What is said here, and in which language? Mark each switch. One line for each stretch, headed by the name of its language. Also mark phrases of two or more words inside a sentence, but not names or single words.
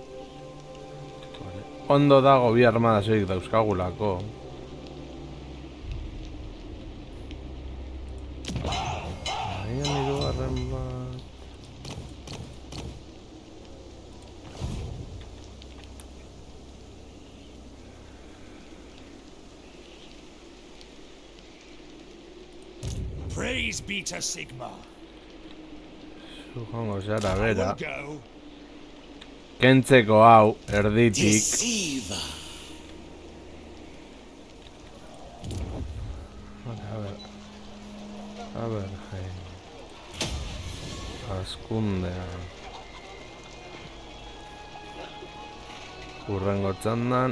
Basque: Ondo dago bi armada soilik dauzkagulako. Agian hirugarren bat.
English: Praise be to Sigmar.
Basque: Zu joango zara
English: I
Basque: bera.
English: will go.
Basque: Kentzeko hau erditik.
English: Deceiver. Aberheim.
Basque: Askundea. Urrengo txandan.